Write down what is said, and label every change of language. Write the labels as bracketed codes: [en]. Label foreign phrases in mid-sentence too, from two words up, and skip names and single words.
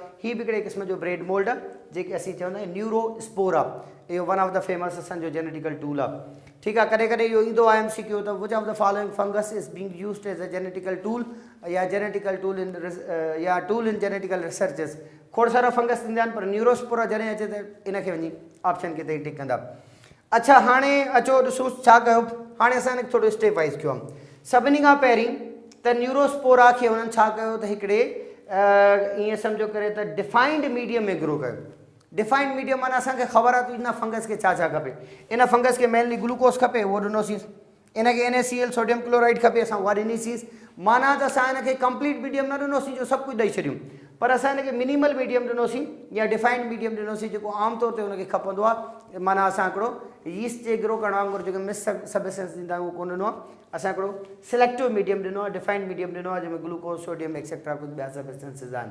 [sd] हीअ बि हिकिड़े क़िस्म जो [en] bread mould [sd] आहे, जेके असीं चवंदा आहियूं न्यूरोस्पोरा। इहो [en] one of the famous [sd] असांजो [en] genetical tool [sd] आहे, ठीकु आहे। कॾहिं कॾहिं इहो ईंदो आहे MCQ त [en] which of the following fungus is being used as a genetical tool [sd] या [en] genetical tool in [sd] या [en] tool in genetical researches. [sd] खोड़ सारा फंगस ईंदा आहिनि, पर न्यूरोस्पोरा जॾहिं अचे त इनखे वञी ऑप्शन खे ते टिक कंदा। अच्छा, हाणे अचो ॾिसो छा कयो। हाणे असां हिनखे थोरो [en] step wise [sd] कयो आहे। सभिनी खां पहिरीं त न्यूरोस्पोरा खे हुननि छा कयो त हिकिड़े ईअं सम्झो करे त [en] defined medium [sd] में ग्रो कयो। [en] defined medium [sd] माना असांखे ख़बर आहे त इन फंगस खे छा छा खपे। इन फंगस खे मेनली ग्लूकोस खपे, उहो ॾिनोसीं। इनखे NaCl [en] sodium chloride [sd] खपे, असां उहा ॾिनीसीं। माना त असां हिनखे [en] complete medium [sd] न ॾिनोसीं जो सभु कुझु ॾेई छॾियूं, पर असां हिनखे [en] minimal medium [sd] ॾिनोसीं या [en] defined medium [sd] ॾिनोसीं, जेको आमतौर ते हुनखे खपंदो आहे। माना असां हिकिड़ो यीस्ट जे ग्रो करण वांगुरु जेको [en] miss substance [sd] ॾींदा आहियूं उहो कोन ॾिनो आहे, असां हिकिड़ो [en] selective medium [sd] ॾिनो आहे, [en] defined medium [sd] ॾिनो आहे, जंहिंमें [en] glucose sodium [sd] एक्सेट्रा कुझु ॿिया सबस्टेंसिस आहिनि।